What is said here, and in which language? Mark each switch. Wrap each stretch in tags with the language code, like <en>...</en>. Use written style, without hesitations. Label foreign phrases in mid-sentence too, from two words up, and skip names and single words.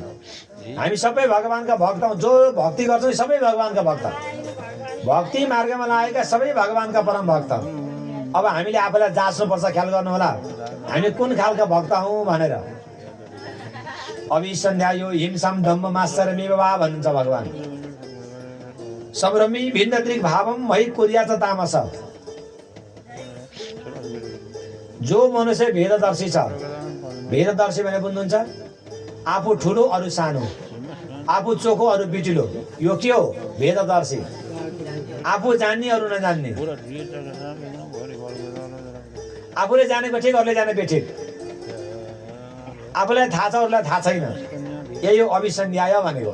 <ne>हामी सबै भगवानका भक्त हौँ, जो भक्ति गर्छौँ सबै भगवानका भक्त, भक्ति मार्गमा लागेका सबै भगवानका परम भक्त। अब हामीले आफूलाई जाँच्नुपर्छ, ख्याल गर्नु होला हामी कुन खालका भक्त हौँ भनेर।</ne> <sa>अभिसन्ध्या यो हिंसाम धम्म मात्सर्यमेव वा</sa> <ne>भन्नुहुन्छ भगवान।</ne> <sa>संरमी भिन्न दृक् भावम मयि कुर्यात तामस।</sa> <ne>जो मनुष्य भेददर्शी छ, भेददर्शी भने बुझ्नुहुन्छ आफू ठुलो अरू सानो, आफू चोखो अरू बिटिलो, यो के हो भेददर्शी। आफू जान्ने अरू नजान्ने, आफूले जानेको ठिक अरूले जाने बेठिक, आफूलाई थाहा छ अरूलाई थाहा छैन, यही हो अभिसन्ध्याय भनेको।</ne>